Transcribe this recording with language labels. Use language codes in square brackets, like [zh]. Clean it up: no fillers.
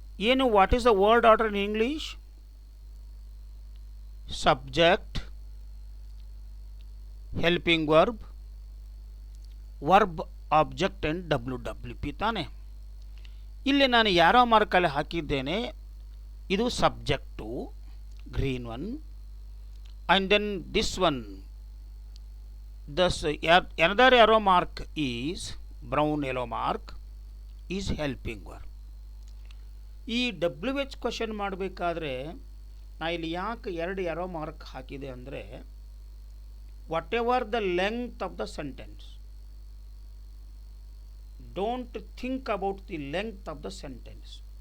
[en] ಏನು, what is the word order in English? Subject, helping verb, verb, object and WWP ತಾನೆ. [kn] ಇಲ್ಲಿ ನಾನು ಯಾರೋ ಮಾರ್ಕಲ್ಲಿ ಹಾಕಿದ್ದೇನೆ. ಇದು subject, [en] Green one, and then this one, thus another arrow mark is brown yellow mark is helping verb. [kn] ಈ WH question ಮಾಡಬೇಕಾದ್ರೆ ನಾ ಇಲ್ಲಿ ಯಾಕೆ 2 arrow mark ಹಾಕಿದೆ ಅಂದರೆ, [en] Whatever the length of the sentence, don't think about the length of the sentence.